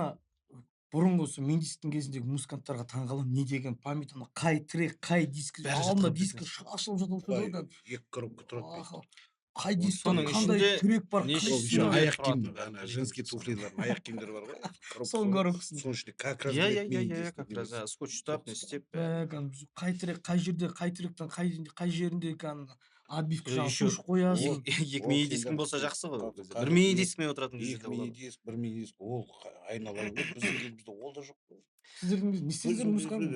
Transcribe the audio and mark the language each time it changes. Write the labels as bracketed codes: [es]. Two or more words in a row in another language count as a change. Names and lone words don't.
[kk] Ана бұрынғы осы мини-дисктің кезіндегі музыканттарға таңғаламын, не деген память, ана қай трек, қай диск, алдында диск ашылып жатыр. 2 коробка тұрады. Қай дисктің қандай трек бар, аяқ киім, ана [ru] женский туфлилар, [kk] аяқ киімдер бар ғой. Соның коробкасын. Соның ішінде [ru] как раз как раз [kk] скотч ұстап не істеп. Қай трек, қай жерде, қай тректің қай жерінде отбивка жағып қоясың. 2 мини-дискің болса жақсы ғой. 1 мини-дискімен отыратын кезде болады. 2 мини-диск, 1 мини-диск, ол айналайын ғой. Біздің кезімізде ол да жоқ. Сіздердің не істеңіздер музыканы?